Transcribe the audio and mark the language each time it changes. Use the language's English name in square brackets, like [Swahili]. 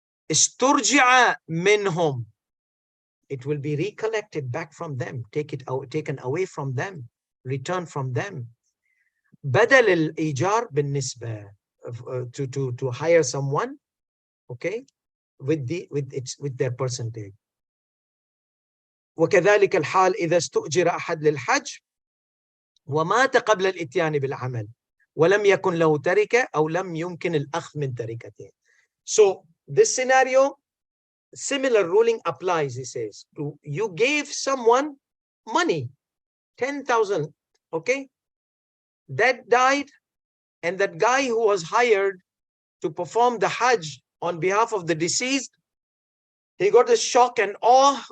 [Arabic] Isturji'a minhum. [English] It will be recollected back from them, taken away from them, returned from them. [Arabic] Badal al-ijar bin nisba, [English] to hire someone, okay, with their percentage. [Arabic] وكذلك الحال إذا استؤجر أحد للحج ومات قبل الإتيان بالعمل ولم يكن له تركة أو لم يمكن الأخذ من تركته. [English] So this scenario, similar ruling applies. He says, you gave someone money, 10,000, okay, that died, and that guy who was hired to perform the Hajj on behalf of the deceased, he got a shock and awe.